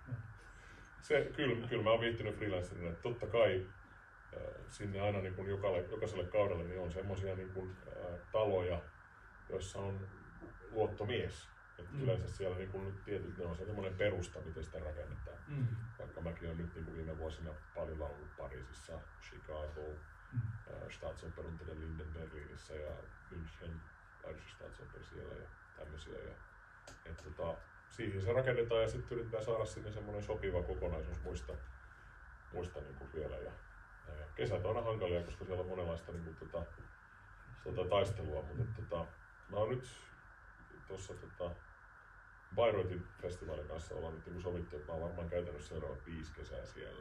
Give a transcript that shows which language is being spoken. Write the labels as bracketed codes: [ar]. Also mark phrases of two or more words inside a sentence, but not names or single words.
[fi] Kyllä mä oon viihtynyt freelancerina, että totta kai sinne aina niin kuin jokaiselle kaudelle niin on semmoisia niin kuin taloja, joissa on luottomies. Että yleensä siellä niin kuin nyt tietyt, ne on semmoinen perusta, miten sitä rakennetaan. Vaikka mäkin olen nyt niin kuin viime vuosina paljon laulut Pariisissa, Chicago, Staatsoper und der Linden Berliinissä ja München, Bayerische Staatsoper siellä ja tämmöisiä. Siihen se rakennetaan ja sitten yritetään saada sinne semmoinen sopiva kokonaisuus muista niin kuin vielä. Ja kesät on aina hankalia, koska siellä on monenlaista niin kuin, taistelua, mutta mä oon nyt tuossa Bayreuthin festivaalin kanssa ollaan nyt niin sovittu, että mä oon varmaan käytänyt seuraavat 5 kesää siellä.